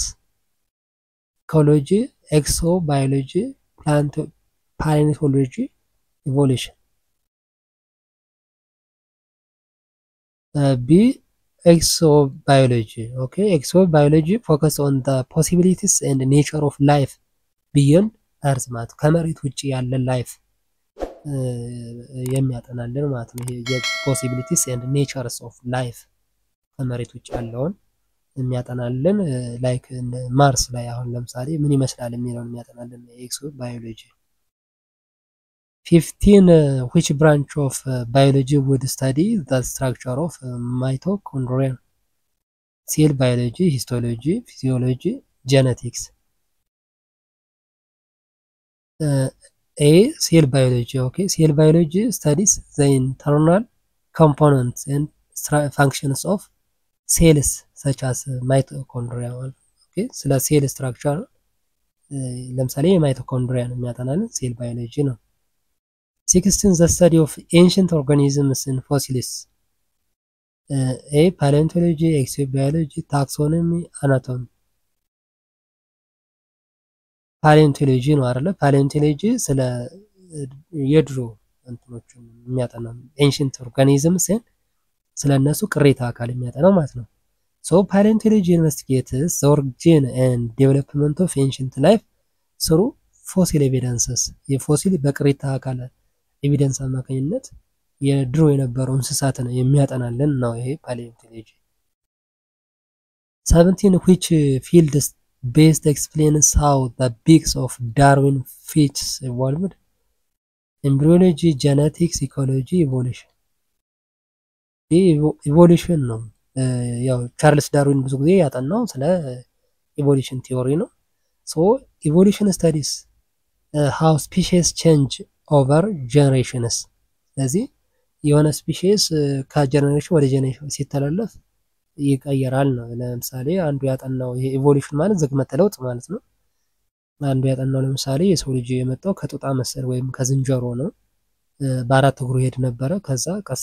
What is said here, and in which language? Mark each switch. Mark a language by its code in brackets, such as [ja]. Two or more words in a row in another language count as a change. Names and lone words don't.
[en] ecology, exobiology, paleontology, evolution. B exobiology okay, exobiology focus on the possibilities and nature of life beyond earth [am] ማለት ከመሬት ውጪ ያለ ላይፍ የሚያጠናልን ማለት ነው። ይሄ [en] possibilities and natures of life [am] ከመሬት ውጪ ያለውን የሚያጠናልን ላይክ ማርስ ላይ አሁን ለምሳሌ ምን ይመስላል የሚለውን የሚያጠናልን ኤክሶባዮሎጂ። [en] 15 which branch of biology would study the structure of mitochondria? cell biology, histology, physiology, genetics. A cell biology okay, cell biology studies the internal components and functions of cells such as mitochondria okay, [am] ስለ ሴል ስትራክቸር ለምሳሌ የማይቶኮንድሪያን የሚያጠናልን ሴል ባዮሎጂ ነው። [en] 16 the study of ancient organisms and fossils. A paleontology, exobiology, taxonomy, anatomy. [am] ፓሌontology ነው አይደለ? ፓሌontology ስለ የድሮ እንትኖችን የሚያጠና [en] ancient organisms [am] ስለነሱ ቅሪተ አካል የሚያጠናው ማለት [en] ነው። so paleontology investigates the origin and development of ancient life through fossil evidences [am] የፎሲል በቅሪተ አካል ኤቪደንስ አማካኝነት የድሮ የነበሩ እንስሳትን የሚያጠናልን ነው ይሄ ፓሊዮንቶሎጂ። [en] 17 which fields best explains how the beaks of Darwin fishes evolved? Embryology, genetics, ecology, evolution. [am] ኢቮሉሽን ነው። ያው ቻርልስ ዳርዊን ብዙ ጊዜ ያጠናው ስለ [en] evolution theory [am] ነው። [en] so evolution studies how species change over generations። [am] ስለዚህ የሆነ ስፒሺስ ከጀነሬሽን ወደ ጀነሬሽን ሲተላለፍ ይቀየራል ነው። ለምሳሌ አንዱ ያጠናው ይሄ ኢቮሉሽን ማለት ዝግመተ ለውጥ ማለት ነው። አንዱ ያጠናው ለምሳሌ የሰው ልጅ የመጣው ከጦጣ መሰል ወይም ከዝንጀሮ ነው። በአራት እግሩ ሄድ ነበረ። ከዛ ቀስ